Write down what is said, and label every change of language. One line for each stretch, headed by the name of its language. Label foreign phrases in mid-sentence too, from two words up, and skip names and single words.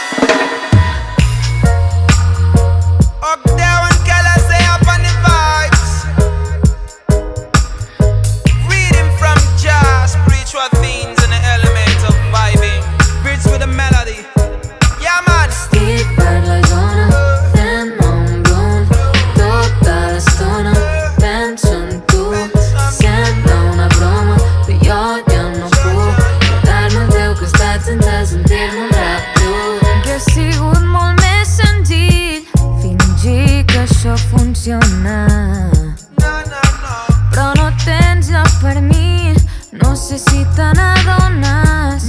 English: Up there when Kella say up on the vibes. Reading from Jah, spiritual things and the element of vibing. Spirits with a melody. Yeah, man.
Catalan: Stic per la zona, fent un blunt tota l'estona. Penso en tu, sembla una broma, però jo ja no puc quedar-me al teu costat sense sentir-me un rap dur. Que ha sigut molt més senzill fingir que això funciona, però no tens lloc per mi, no sé si te n'adones.